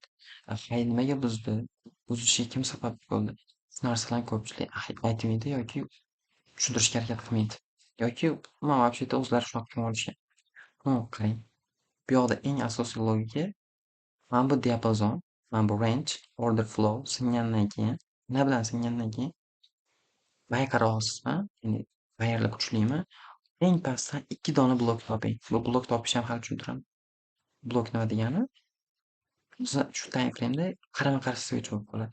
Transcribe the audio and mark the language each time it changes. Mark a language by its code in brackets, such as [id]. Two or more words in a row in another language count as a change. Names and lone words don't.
[uz] Hay nimaga buzdi? Buzishiga kim sabab bo'ldi? Shu narsalarni ko'pchilik aytmaydi yoki tushuntirishga harakat qilmaydi. Yoki umuman вообще-то o'zlari shunaqa qilib olishgan. Qarang. Bu yoqda eng asosiy logika mana bu diapazon, mana bu range, [en] order flow [uz] singandan keyin, nima bilan singandan keyin buy qara olasizmi? Ya'ni buyerlar kuchlimi? Eng pastdan 2 dona blok toping. Bu blok topish ham hali tushuntiraman. Blok nima degani? Shu [en] time frameda [uz] qarama-qarshi switch bo'lib qoladi.